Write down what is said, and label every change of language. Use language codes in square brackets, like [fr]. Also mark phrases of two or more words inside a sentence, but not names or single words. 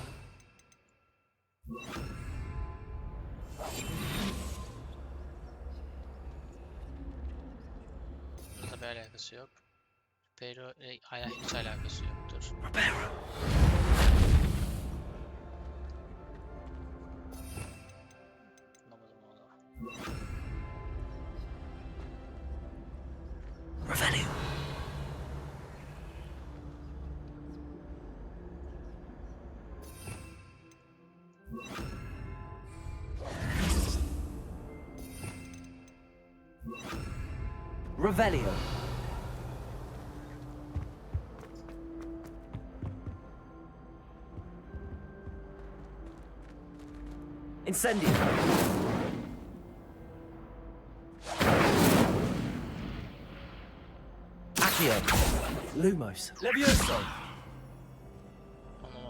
[tr] Bununla bir alakası yok. Pero hiç alakası yoktur. Anlamadım valla. Revelio. Revelio. Incendio. Accio. Lumos. Levioso. Anlamadım.